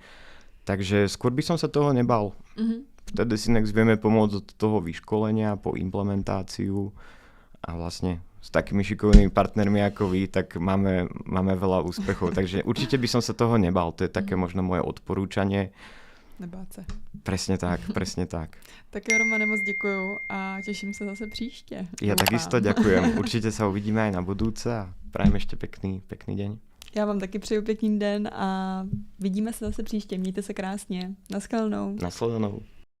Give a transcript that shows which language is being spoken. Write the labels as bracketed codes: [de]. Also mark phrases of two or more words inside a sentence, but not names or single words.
[sk] Takže skôr by som sa toho nebal. V TDSYNEX vieme pomôcť od toho vyškolenia po implementáciu a vlastne s takými šikovnými partnermi ako vy, tak máme veľa úspechov. Takže určite by som sa toho nebal. To je také možno moje odporúčanie. [cs] Nebát se. [sk] Presne tak, presne tak. [cs] Tak jo, Romane, moc děkuju a těším se zase příště. [sk] Ja takisto ďakujem. Určite sa uvidíme aj na budúce a prajem ešte pekný deň. [cs] Já vám taky přeju pěkný den a vidíme se zase příště. Mějte se krásně. Naschledanou. Nasledanou.